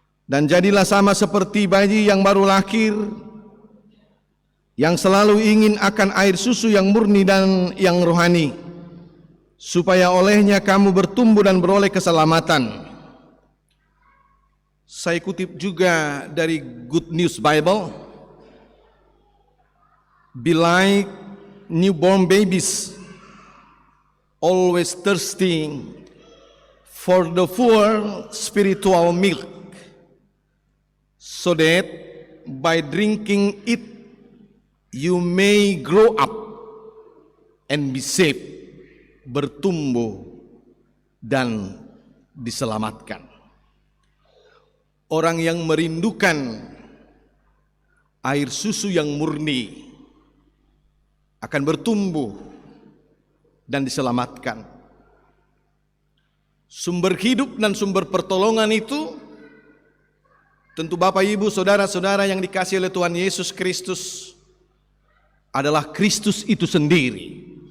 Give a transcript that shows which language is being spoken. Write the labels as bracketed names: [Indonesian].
[Indonesian] Dan jadilah sama seperti bayi yang baru lahir, yang selalu ingin akan air susu yang murni dan yang rohani, supaya olehnya kamu bertumbuh dan beroleh keselamatan. Saya kutip juga dari Good News Bible. [English] Be like newborn babies, always thirsting for the full spiritual milk, so that by drinking it you may grow up and be saved, [Indonesian] bertumbuh dan diselamatkan. Orang yang merindukan air susu yang murni akan bertumbuh dan diselamatkan. Sumber hidup dan sumber pertolongan itu tentu Bapak Ibu saudara-saudara yang dikasihi oleh Tuhan Yesus Kristus adalah Kristus itu sendiri.